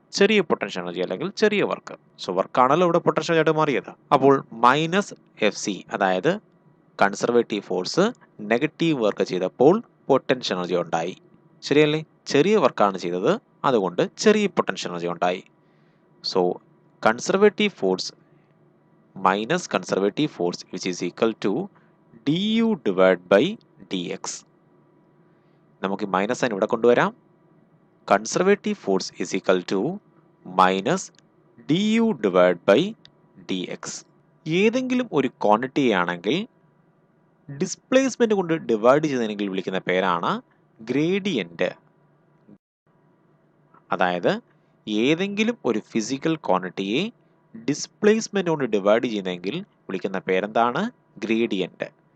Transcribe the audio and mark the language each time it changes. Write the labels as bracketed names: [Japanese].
[Malayalam] ചെറിയ potential energy അല്ലെങ്കിൽ ചെറിയ വർക്ക്. സോ വർക്കാണല്ലോ ഇവിടെ പൊട്ടൻഷ്യൽ ആയിട്ട് മാറിയത്. അപ്പോൾ -FC, അതായത് കൺസർവേറ്റീവ് ഫോഴ്സ് നെഗറ്റീവ് വർക്ക് ചെയ്തപ്പോൾ പൊട്ടൻഷ്യൽ എനർജി ഉണ്ടായി. ശരിയല്ലേ? ചെറിയ വർക്കാണ് ചെയ്തത്, അതുകൊണ്ട് ചെറിയ പൊട്ടൻഷ്യൽ എനർജി ഉണ്ടായി. [English] So conservative force minus conservative force which is equal to du divided by dx. [Malayalam] നമുക്ക് മൈനസ് സൈൻ ഇവിടെ കൊണ്ടുവരാം. Conservative force [English] is equal to minus du divided by dx. [Malayalam] ഏതെങ്കിലും ഒരു ക്വാണ്ടിറ്റി ആണെങ്കിൽ ഡിസ്പ്ലേസ്മെന്റ് കൊണ്ട് ഡിവൈഡ് ചെയ്തെങ്കിൽ വിളിക്കുന്ന പേരാണ് ഗ്രേഡിയന്റ്. അതായത് ഏതെങ്കിലും ഒരു ഫിസിക്കൽ ക്വാണ്ടിറ്റിയെ ഡിസ്പ്ലേസ്മെന്റ് കൊണ്ട് ഡിവൈഡ് ചെയ്യുന്നെങ്കിൽ വിളിക്കുന്ന പേരെന്താണ്? ഗ്രേഡിയന്റ്.